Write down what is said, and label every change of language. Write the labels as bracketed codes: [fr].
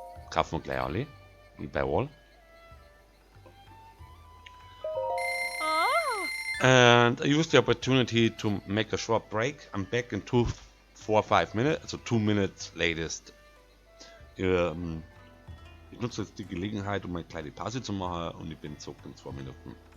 [de] Kaufen wir gleich alle, wie bei All. [en] And I used the opportunity to make a short break. I'm back in 4 or 5 minutes, also 2 minutes latest. [de] Ich nutze jetzt die Gelegenheit, um eine kleine Pause zu machen und ich bin zurück in 2 Minuten.